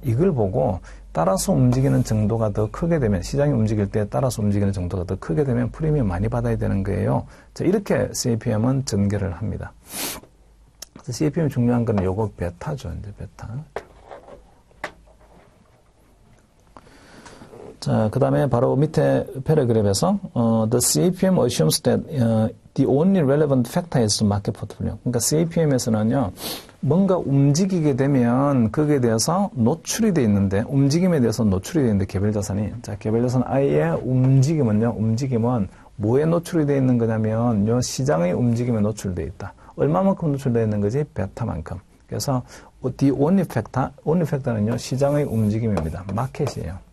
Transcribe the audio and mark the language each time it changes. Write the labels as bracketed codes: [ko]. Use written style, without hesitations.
[ko] 이걸 보고 따라서 움직이는 정도가 더 크게 되면, 시장이 움직일 때 따라서 움직이는 정도가 더 크게 되면 프리미엄 많이 받아야 되는 거예요. 자, 이렇게 CAPM은 전개를 합니다. 그래서 CAPM이 중요한 건 요거 베타죠. 이제 베타. 자, 그 다음에 바로 밑에 패러그래프에서 [en] the CAPM assumes that the only relevant factor is market portfolio. [ko] 그러니까 CAPM에서는요, 뭔가 움직이게 되면 거기에 대해서 노출이 돼 있는데, 움직임에 대해서 노출이 돼 있는데 개별 자산이, 자, 개별 자산 I의 움직임은 뭐에 노출이 돼 있는 거냐면 요 시장의 시장에 노출돼 있다. 얼마만큼 노출되어 있는 거지? 베타만큼. 그래서 [en] the only factor [ko] 는요, 시장의 움직임입니다. 마켓이에요.